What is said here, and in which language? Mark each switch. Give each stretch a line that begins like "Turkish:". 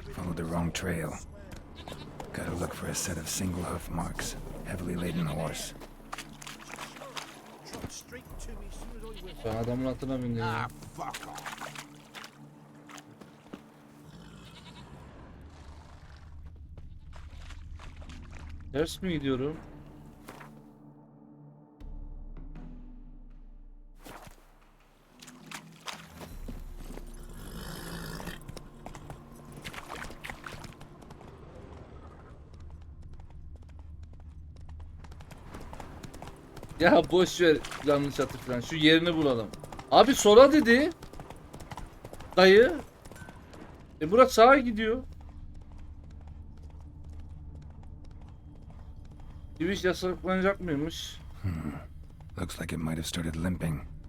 English: Followed the wrong trail. Gotta look for a set of single hoof marks. Heavily laden horse.
Turkish: Ben adamın atına bindim. ya.
English: Fuck off.
Turkish: Ters mi gidiyorum? Ya boş ver yanlış hatır falan. Şu yerini bulalım. Abi sola dedi. Dayı. Burak sağa gidiyor. Giriş yasaklanacak mıymış?
English: Looks like it might have started limping.